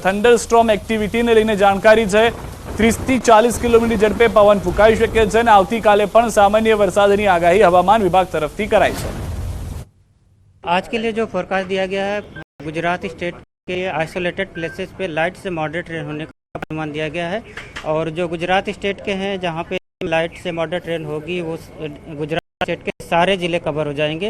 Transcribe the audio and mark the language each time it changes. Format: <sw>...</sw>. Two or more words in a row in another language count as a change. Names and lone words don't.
<en>thunderstorm activity</en> <gu>ને લઈને જાણકારી હૈ। 30 થી 40 કિલોમીટર ઝડપે પવન ફૂંકાઈ શકે છે અને આવતીકાલે પણ સામાન્ય વરસાદની આગાહી હવામાન વિભાગ તરફથી કરાઈ છે।</gu> <hi>आज के लिए जो फोरकास्ट दिया गया है, गुजरात स्टेट के</hi> <en>isolated places</en> <hi>पे लाइट से</hi> <en>moderate rain</en> <hi>होने का अनुमान दिया गया है। और जो गुजरात स्टेट के हैं जहाँ पे लाइट से</hi> <en>moderate rain</en> <hi>होगी, वो गुजरात स्टेट के सारे ज़िले कवर हो जाएंगे।</hi>